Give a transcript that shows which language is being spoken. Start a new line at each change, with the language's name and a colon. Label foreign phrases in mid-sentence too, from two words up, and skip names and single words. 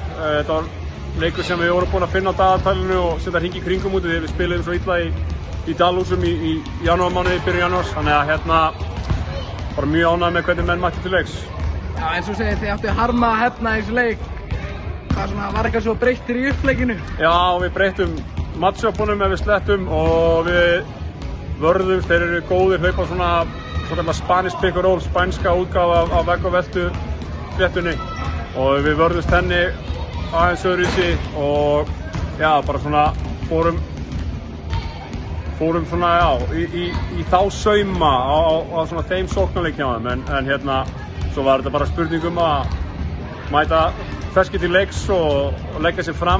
Icelandic: Þetta var leikur sem við vorum búin að finna á dagatalinu og setja hring í kringum út því við spiluðum svo illa í Dalhúsum í janúarmánuði, byrjun janúars, þannig að bara mjög ánægður með hvernig menn mættu til leiks. Já, eins og segir, þið áttu harma að hefna í þessu leik. Hvað var eitthvað svo breyttir í upplegginu? Já, við breyttum matchupunum ef við slettum og við vörðumst, þeir eru góðir, hlaupa svona
English: Spanish pick and roll,
Icelandic: spænska útgáfa af vegg og veltu fléttunni og við vörðumst henni aðeins öðruvísi og já, bara svona fórum svona, í þá sauma á svona þeim sóknarleik hjá þeim en svo var þetta bara spurning að mæta ferskir til leiks og leggja sér fram.